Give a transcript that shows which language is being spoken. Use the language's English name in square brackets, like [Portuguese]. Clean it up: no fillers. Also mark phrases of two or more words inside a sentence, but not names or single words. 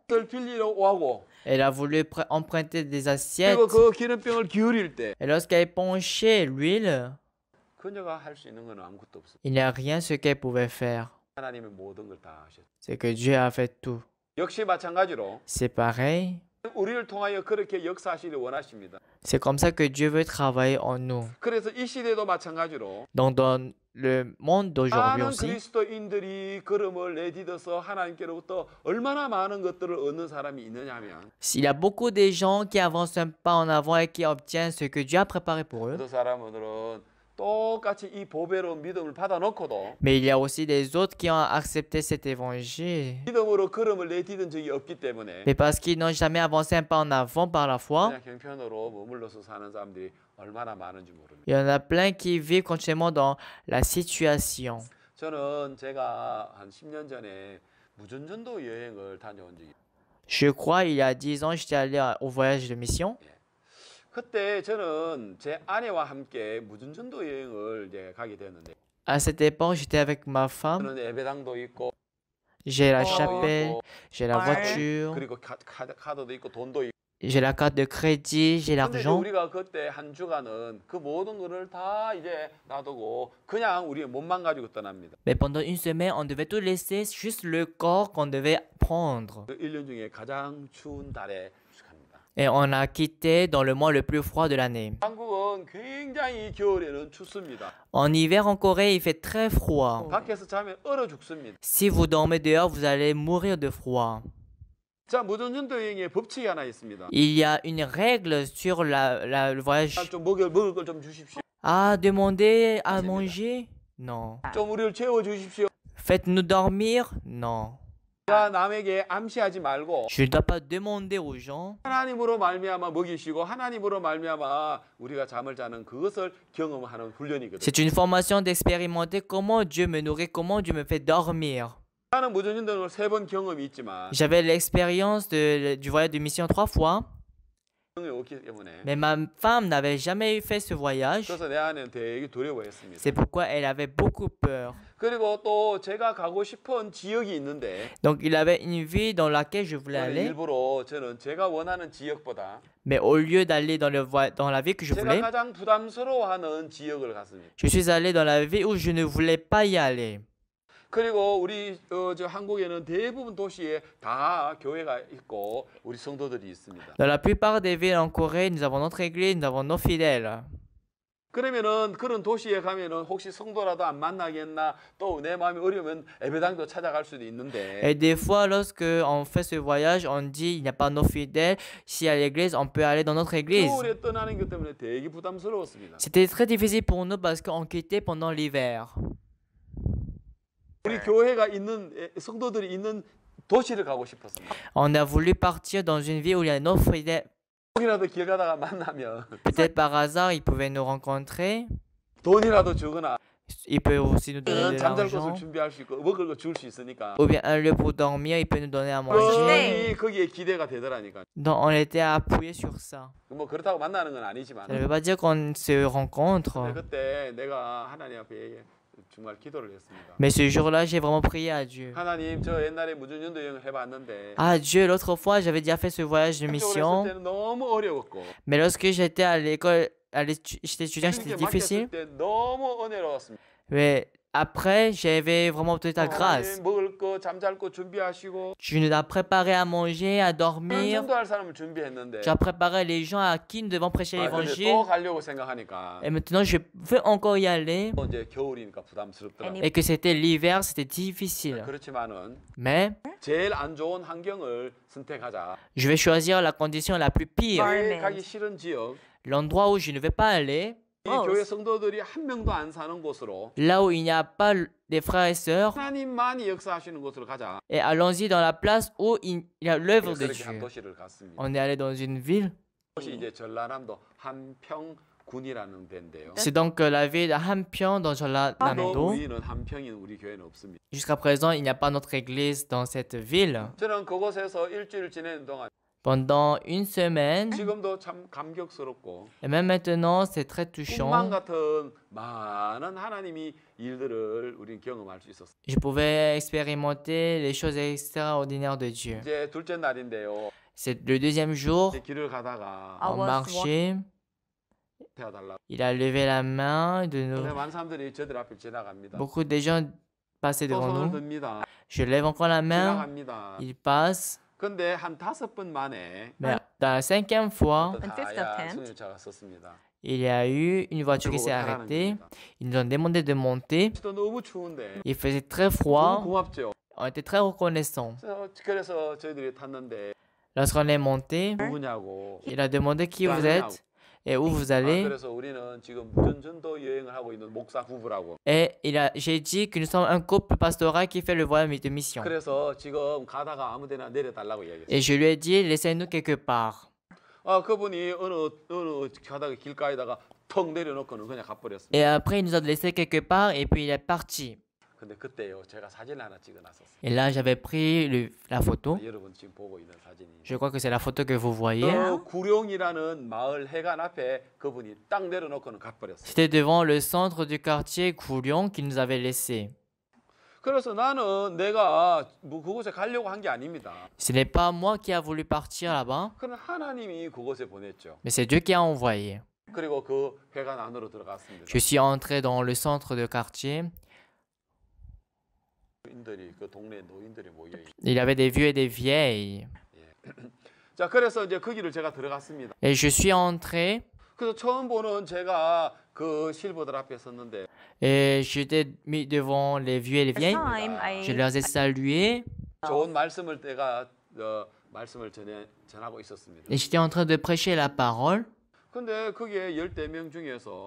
[Korean] 그걸 빌리러 오고 [French] elle a voulu emprunter des assiettes. [Korean] 그리고 그 기름병을 기울일 때 [French] Et lorsqu'elle penchait l'huile, [Korean] 그녀가 할 수 있는 건 아무것도 없어요. [French] il n'y a rien ce qu'elle pouvait faire. [Korean] 하나님의 모든 걸 다 하셨어요. [French] C'est que Dieu a fait tout. [Korean] 역시 마찬가지로 [French] C'est pareil. [Korean] 우리를 통하여 그렇게 역사하시길 원하십니다. [French] C'est comme ça que Dieu veut travailler en nous. [Korean] 그래서 이 시대도 마찬가지로 [French] Donc dans le monde d'aujourd'hui [Korean] 많은 [French] aussi, [Korean] 그리스도인들이 걸음을 내딛어서 하나님께로부터 얼마나 많은 것들을 얻는 사람이 있느냐 하면 [French] s'il y a beaucoup de gens qui avancent un pas en avant et qui obtiennent ce que Dieu a préparé pour eux, [Korean] 그 사람들은 똑같이 이 보배로운 믿음을 받아놓고도 [French] mais il y a aussi des autres qui ont accepté cet évangile. [Korean] 믿음으로 걸음을 내딛은 적이 없기 때문에 [French] Mais parce qu'ils n'ont jamais avancé un pas en avant par la foi, [Korean] 그냥 형편으로 머물러서 사는 사람들이 얼마나 많은지 모릅니다. [French] il y en a plein qui vivent continuellement dans la situation. [Korean] 저는 제가 한 10년 전에 무전전도 여행을 다녀온 적이 [French] Je crois, il y a 10 ans, j'étais allé au voyage de mission. [Korean] 그때 저는 제 아내와 함께 무전전도 여행을 이제 가게 되었는데 [French] À cette époque, j'étais avec ma femme. [Korean] 저는 예배당도 있고 [French] J'ai la [Korean] 차도 [French] chapelle, [Korean] 있고, [French] j'ai la Ouais. voiture, [Korean] 그리고 카드도 있고 돈도 있고 [French] j'ai la carte de crédit, j'ai [Korean] 근데 이제 [French] l'argent. [Korean] 우리가 그때 한 주간은 그 모든 거를 다 이제 놔두고 그냥 우리의 몸만 가지고 떠납니다. [French] Mais pendant une semaine, on devait tout laisser, juste le corps qu'on devait prendre. [Korean] 그 1년 중에 가장 추운 달에 갑니다. [French] Et on a quitté dans le mois le plus froid de l'année. [Korean] 한국은 굉장히 겨울에는 춥습니다. [French] En hiver en Corée, il fait très froid. [Korean] 밖에서 자면 얼어 죽습니다. [French] Si vous dormez dehors, vous allez mourir de froid. [Korean] 자, 무전전도 여행에 법칙이 하나 있습니다. [French] Il y a une règle sur le voyage. [Korean] 좀 먹을 걸 좀 주십시오. [French] Ah, demander à manger? Non. [Korean] 좀 우리를 채워 주십시오. [French] Faites-nous dormir? Non. [Korean] 가 남에게 암시하지 말고 [French] Je ne dois pas demander aux gens. [Korean] 하나님으로 말미암아 먹이시고 하나님으로 말미암아 우리가 잠을 자는 그것을 경험하는 훈련이거든요. [French] C'est une formation d'expérimenter comment Dieu me nourrit, comment Dieu me fait dormir. [Korean] 나는 무전전도를 3번 경험이 있지만 [French] J'avais l'expérience du voyage de mission 3 fois, [Korean] 경험이 없기 때문에 [French] mais ma femme n'avait jamais fait ce voyage. [Korean] 그래서 내 안에는 되게 두려워했습니다. [French] C'est pourquoi elle avait beaucoup peur. [Korean] 그리고 또 제가 가고 싶은 지역이 있는데 [French] Donc il avait une ville dans laquelle je voulais [Korean] 저는 [French] aller, [Korean] 일부러 저는 제가 원하는 지역보다 [French] mais au lieu d'aller dans la ville que je [Korean] 제가 [French] voulais, [Korean] 가장 부담스러워하는 지역을 갔습니다. [French] je suis allé dans la ville où je ne voulais pas y aller. [Korean] 그리고 우리 저 한국에는 대부분 도시에 다 교회가 있고 우리 성도들이 있습니다. [French] Dans la plupart des villes en Corée, nous avons notre église, nous avons nos fidèles. [Korean] 그러면은 그런 도시에 가면은 혹시 성도라도 안 만나겠나 또 내 마음이 어려우면 예배당도 찾아갈 수도 있는데 [French] Et des fois, lorsque on fait ce voyage, on dit il n'y a pas nos fidèles. Si à l'église, on peut aller dans notre église. [Korean] 겨울에 떠나는 것 때문에 되게 부담스러웠습니다. [French] C'était très difficile pour nous parce qu'on quittait pendant l'hiver. [Korean] 우리 교회가 있는 성도들이 있는 도시를 가고 싶었습니다. [French] On a voulu partir dans une ville où il y a nos fidèles. [Korean] 혹이라도 길 가다가 만나면 [French] Peut-être par hasard, ils pouvaient nous rencontrer. [Korean] 돈이라도 주거나 [French] Il peut aussi nous donner de [Korean] 잠잘 곳을 [French] l'argent. [Korean] 준비할 수 있고 먹을 거 줄 수 있으니까 [French] Ou bien un lieu pour dormir, il peut nous donner à manger. [Korean] 그러니 거기에 기대가 되더라니까. [French] Donc on était appuyés sur ça. [Korean] 뭐 그렇다고 만나는 건 아니지만 [French] Ça ne veut pas dire qu'on se rencontre. [Korean] 근데 그때 내가 하나님 앞에 정말 기도를 했습니다. [French] Mais ce jour-là, j'ai vraiment prié à Dieu. [Korean] 하나님 저 옛날에 무전연도 여행을 해봤는데 [French] Ah Dieu, l'autre fois, j'avais déjà fait ce voyage de [Korean] 그쪽으로 [French] mission. [Korean] 했을 때는 너무 어려웠고 [French] Mais lorsque j'étais à l'école, j'étais étudiant, [Korean] 이렇게 [French] c'était [Korean] 맡겼을 [French] difficile. [Korean] 때 너무 은혜로웠습니다. [French] Mais après, j'avais vraiment obtenu ta grâce. [Korean] 하나님 먹을 거 잠잘 거 준비하시고 [French] Tu nous as préparé à manger, à dormir. [Korean] 전도할 사람을 준비했는데 [French] Tu as préparé les gens à qui nous devons prêcher [Korean] 근데 [French] l'évangile. [Korean] 또 가려고 생각하니까 [French] Et maintenant, je veux encore y aller. [Korean] 또 이제 겨울이니까 부담스럽더라. [French] Et que c'était l'hiver, c'était difficile. [Korean] 그렇지만은 [French] Mais [Korean] 제일 안 좋은 환경을 선택하자. [French] je vais choisir la condition la plus pire. [Korean] 교회 가기 싫은 지역, [French] L'endroit où je ne vais pas aller. [Korean] 이 교회 성도들이 한 명도 안 사는 곳으로 [French] Là où il n'y a pas des frères et sœurs. [Korean] 하나님만이 역사하시는 곳으로 가자. [French] Et allons-y dans la place où il y a l'œuvre de [Korean] 그렇게 한 [French] Dieu. [Korean] 도시를 갔습니다. [French] On est allé dans une ville. [Korean] 그것이 이제 전라남도 한평군이라는 데인데요. [French] C'est donc la ville de Hampion dans [Korean] 또 [French] Jeollanam-do. [Korean] 우리는 한평인 우리 교회는 없습니다. [French] Jusqu'à présent, il n'y a pas notre église dans cette ville. [Korean] 저는 그곳에서 일주일 지내는 동안 [French] Pendant une semaine, [Korean] 지금도 참 감격스럽고 [French] et même maintenant, c'est très [Korean] 꿈만 [French] touchant. [Korean] 같은 많은 하나님이 일들을 우리는 경험할 수 있었어요. [French] Je pouvais expérimenter les choses extraordinaires de Dieu. [Korean] 이제 둘째 날인데요. [French] C'est le deuxième jour, [Korean] 이제 길을 가다가 [French] on marchait. [Korean] 태워달라고. [French] Il a levé la main de [Korean] 근데 [French] nous. [Korean] 많은 사람들이 저들 앞을 지나갑니다. [French] Beaucoup de gens passaient [Korean] 또 [French] devant [Korean] 손을 [French] nous. [Korean] 듭니다. [French] Je lève encore la main. [Korean] 지나갑니다. [French] Il passe. [Korean] 근데 한 5번 만에 [French] Mais dans la cinquième fois, [Korean] 어떤 [English] And fifth [Korean] 하얀 [English] attempt. [Korean] 승용차가 섰습니다. [French] il y a eu une voiture qui s'est arrêtée. Ils nous ont demandé de monter. [Korean] 또 너무 추운데 [French] Il faisait très [Korean] 너무 [French] froid. [Korean] 고맙죠. [French] On était très reconnaissants. [Korean] 그래서 저희들이 탔는데 [French] Lorsqu'on est monté, [Korean] 누구냐고. [French] il a demandé qui vous êtes et où vous allez. [Korean] 그래서 우리는 지금 무전전도 여행을 하고 있는 목사 부부라고. [French] Et j'ai dit que nous sommes un couple pastoral qui fait le voyage de mission. [Korean] 그래서 지금 가다가 아무데나 내려달라고 이야기했어요. [French] Et je lui ai dit, laissez-nous quelque part. [Korean] 그분이 어느 가다가 길가에다가 턱 내려놓고는 그냥 가버렸습니다. [French] Et après, il nous a laissé quelque part et puis il est parti. [Korean] 근데 그때요 제가 사진을 하나 찍어놨었어요. [French] Et là, j'avais pris la photo. [Korean] 여러분 지금 보고 있는 사진이. [French] Je crois que c'est la photo que vous voyez. [Korean] 구룡이라는 마을 해관 앞에 그분이 딱 내려놓고는 가버렸어요. [French] C'était devant le centre du quartier Goulion qu'il nous avait laissé. [Korean] 그래서 나는 내가 뭐 그곳에 가려고 한 게 아닙니다. [French] Ce n'est pas moi qui a voulu partir là-bas, [Korean] 그는 하나님이 그곳에 보냈죠. [French] mais c'est Dieu qui a envoyé. [Korean] 그리고 그 회관 안으로 들어갔습니다. [French] Je suis entré dans le centre de quartier. [Korean] 노인들이 그 동네 노인들이 모여 있. [French] Il y avait des vieux et des vieilles. [Korean] 자, 그래서 이제 거기를 제가 들어갔습니다. [French] Et je suis entré [Korean] 그래서 처음 보는 제가 그 실버들 앞에 섰는데 [French] et j'étais mis devant les vieux et les vieilles. Je leur ai salué [Korean] 좋은 말씀을 내가 말씀을 전하고 있었습니다. [French] et j'étais en train de prêcher la parole. [Korean] 근데 거기에 14명 중에서